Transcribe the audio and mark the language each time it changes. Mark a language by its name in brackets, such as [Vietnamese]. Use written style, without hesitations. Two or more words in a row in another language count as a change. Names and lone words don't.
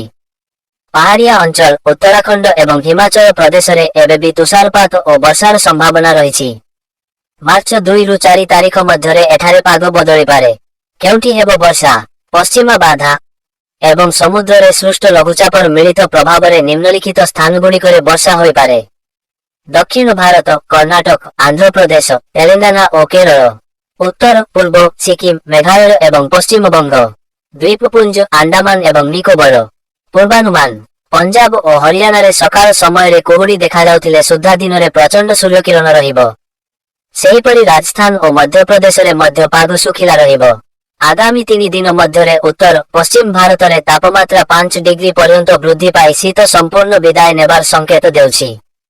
[Odia] ପାହାଡ଼ିଆ ଅଞ୍ଚଳ ଉତ୍ତରାଖଣ୍ଡ ଏବଂ ହିମାଚଳ ପ୍ରଦେଶ ରେ ଏବେ ଭି ତୁଷାରପାତ ଔର ବର୍ଷାର ସମ୍ଭାବନା ରହିଛି। ମାର୍ଚ୍ଚ 2 ରୁ 4 ତାରିଖ ମଧ୍ୟ ରେ ଏଠାରେ ପାଗ ବଦଳି ପାରେ। କେଉଁଠି ହେବ ବର୍ଷା ପଶ୍ଚିମା ବାଧା ଏବଂ ସମୁଦ୍ର ରେ ସୃଷ୍ଟ ଲଘୁଚାପର ମିଳିତ ପ୍ରଭାବ ରେ ନିମ୍ନଲିଖିତ ସ୍ଥାନ ଗୁଡ଼ିକ ରେ ବର୍ଷା ହୋଇ ପାରେ। ଦକ୍ଷିଣ ଭାରତ କର୍ଣ୍ଣାଟକ ଆନ୍ଧ୍ର ପ୍ରଦେଶ ତେଲଙ୍ଗାନା ଔର କେରଳ, ଉତ୍ତର ପୂର୍ବ ସିକ୍କିମ ମେଘାଳୟ ଏବଂ ପଶ୍ଚିମ ବଙ୍ଗ, ଦ୍ୱୀପପୁଞ୍ଜ ଆଣ୍ଡାମାନ ଏବଂ ନିକୋବର। ପୂର୍ବାନୁମାନ ପଞ୍ଜାବ ଔର ହରିୟାଣା ରେ ସକାଳ ସମୟ ରେ କୁହୁଡ଼ି ଦେଖା ଯାଉଥିଲେ ସୁଦ୍ଧା ଦିନ ରେ ପ୍ରଚଣ୍ଡ ସୂର୍ଯ୍ୟ କିରଣ ରହିବ। ସେହିପରି ରାଜସ୍ଥାନ ଔର ମଧ୍ୟ ପ୍ରଦେଶ ରେ ମଧ୍ୟ ପାଗ ଶୁଖିଲା ରହିବ। ଆଗାମୀ 3 ଦିନ ମଧ୍ୟ ରେ ଉତ୍ତର ପଶ୍ଚିମ ଭାରତ ରେ ତାପମାତ୍ରା 5 ଡିଗ୍ରୀ ପର୍ଯ୍ୟନ୍ତ ବୃଦ୍ଧି ପାଇ ଶୀତ ସମ୍ପୂର୍ଣ୍ଣ ବିଦାୟ ନେବାର ସଙ୍କେତ ଦେଉଛି।